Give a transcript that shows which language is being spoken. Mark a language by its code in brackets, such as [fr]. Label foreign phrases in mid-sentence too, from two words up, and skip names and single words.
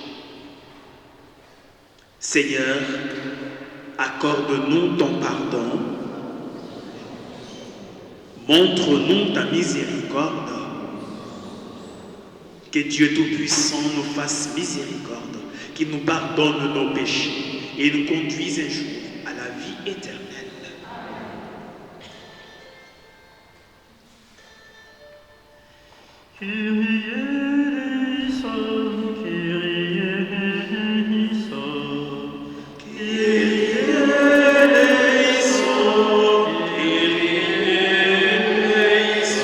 [fr] Seigneur, accorde-nous ton pardon, montre-nous ta miséricorde, que Dieu Tout-Puissant nous fasse miséricorde, qu'il nous pardonne nos péchés et nous conduise un jour à la vie éternelle. [el] Kyrie eleison, Kyrie eleison, Kyrie eleison, Kyrie eleison.